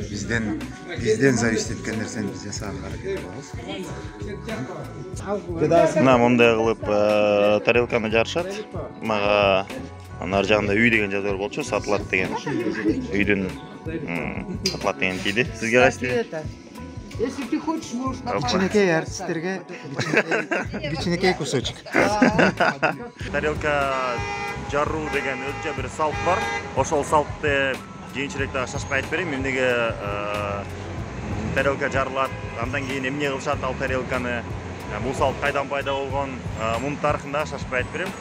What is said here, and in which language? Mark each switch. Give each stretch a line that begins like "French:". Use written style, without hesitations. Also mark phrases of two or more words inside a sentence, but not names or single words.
Kyrgyz: Бизден зависит эткен нерсени биз жасаганга аракет кылабыз. Мына мындай кылып тарелканы жарышат. Мага ар жагында үй деген жазуу болчу, сатылат деген. Үйдүн сатылат деген тийди. Сизге кайсы тийди?
Russian: Если ты хочешь, можешь на
Kyrgyz: Кичинекей артисттерге кичинекей кусочек. Тарелка жаруу деген өзүнчө бир салт бар. Ошол салтты кийинчерээк дагы шашпай айтып берейин. Эмнеге тарелка жарылат, андан кийин эмне кылышат ал тарелканы, бул салт кайдан пайда болгон, мунун тарыхын дагы шашпай айтып берем.